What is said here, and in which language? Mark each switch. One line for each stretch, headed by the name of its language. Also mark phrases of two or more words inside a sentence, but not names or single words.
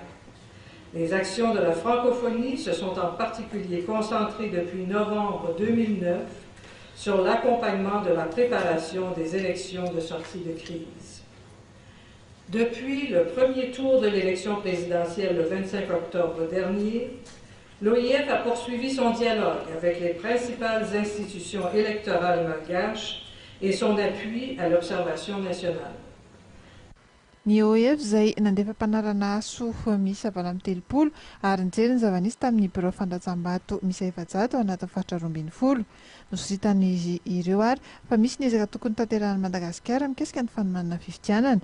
French: Les actions de la francophonie se sont en particulier concentrées depuis novembre 2009 sur l'accompagnement de la préparation des élections de sortie de crise. Depuis le premier tour de l'élection présidentielle le 25 octobre dernier, l'OIF a poursuivi son dialogue avec les principales institutions électorales malgaches et son appui à l'observation nationale.
Malagasy: Ny OIF izay nandefa mpanarana soa miisa valo amby telopolo ary nijery ny zava-nisy tamin'ny bureau fandratsam-bato miisa efajato ao anatin'ny faritra roa ambin'ny folo. Nosoritany ireo ary fa misy ny ezaka tokony tanterahany Madagasikara mikasika ny fanomanana fifidianana.